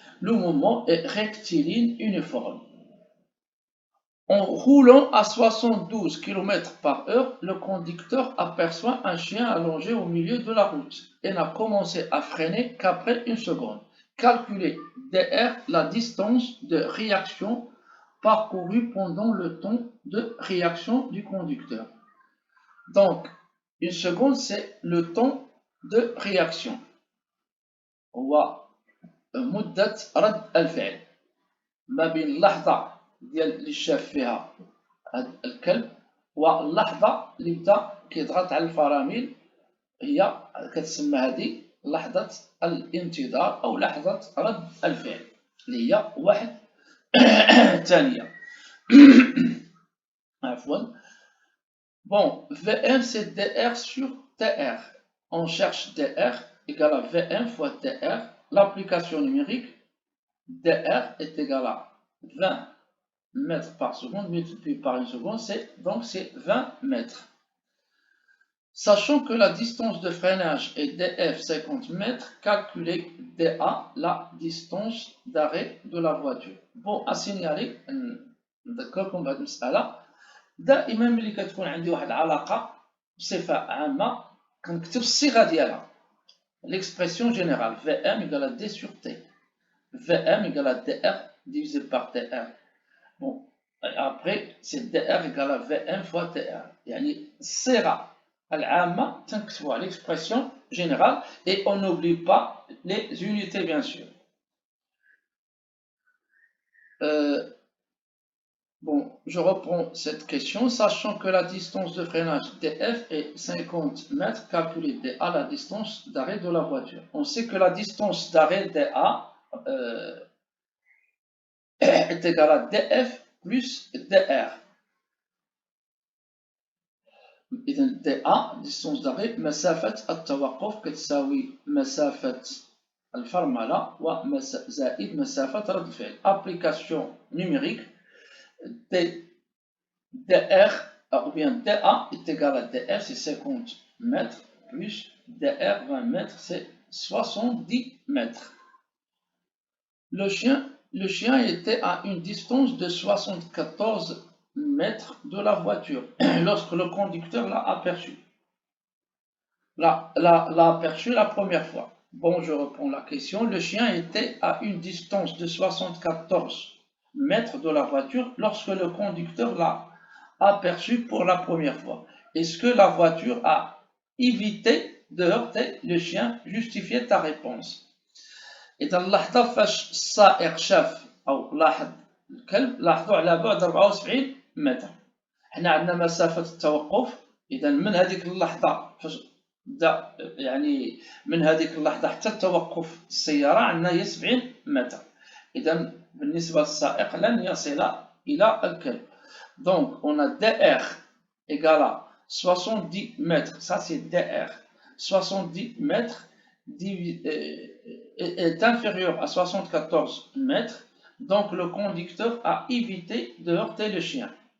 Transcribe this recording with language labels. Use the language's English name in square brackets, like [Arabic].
[French] Le mouvement est rectiligne uniforme. En roulant à 72 km par heure, le conducteur aperçoit un chien allongé au milieu de la route et n'a commencé à freiner qu'après une seconde. Calculez dr la distance de réaction parcourue pendant le temps de réaction du conducteur. Donc, une seconde, c'est le temps de réaction. [Arabic] هو مدة رد الفعل ما بين اللحظة ديال اللي شاف فيها هاد الكلب واللحظة اللي بدا كيضغط على الفرامل هي كتسمى هذه لحظة الانتظار أو لحظة رد الفعل اللي هي واحد ثانية. عفوا. [French] Bon, VM c'est DR sur TR. On cherche DR égale à VM fois TR. L'application numérique DR est égal à 20 mètres par seconde multiplié par une seconde, donc c'est 20 mètres. Sachant que la distance de freinage est df 50 mètres, calculez dA, la distance d'arrêt de la voiture. Bon, à signaler, [Arabic] نذكركم بهذه المسألة. دائما ملي كتكون عندي واحد العلاقة بصفة عامة كنكتب الصيغة ديالها. [French] L'expression générale VM égale à D sur T. VM égale à DR divisé par TR. Bon, après c'est DR égale à VM fois TR. [Arabic] يعني الصيغة العامة تنكتبوها [French] l'expression générale et on n'oublie pas les unités bien sûr. Bon, je reprends cette question. Sachant que la distance de freinage DF est 50 mètres, calculez DA, la distance d'arrêt de la voiture. On sait que la distance d'arrêt DA est égale à DF plus DR. [Arabic] إذا DA [French] distance d'arrêt [Arabic] مسافة التوقف كتساوي مسافة الفرملة زائد مسافة رد الفعل. [French] Application numérique DR ou bien DA est égal à DR, c'est 50 mètres, plus DR 20 mètres, c'est 70 mètres. Le chien était à une distance de 74 mètres de la voiture lorsque le conducteur l'a aperçu. L'a aperçu la première fois. Bon, je reprends la question. Le chien était à une distance de 74 mètres de la voiture lorsque le conducteur l'a aperçu pour la première fois. Est-ce que la voiture a évité de heurter le chien? Justifiez ta réponse. [Arabic] إذا اللحظة فاش السائق شاف أو لاحظ الكلب لاحظوا على بعد 74 متر. حنا عندنا مسافة التوقف. إذا من هذيك اللحظة فاش بدا يعني من هذيك اللحظة حتى توقف السيارة عندنا هي 70 متر. إذا بالنسبة للسائق لن يصل إلى الكلب. [French] Donc, on a DR égale à 70 mètres, ça c'est DR, 70 mètres est inférieur à 74 mètres, donc le conducteur a évité de heurter le chien.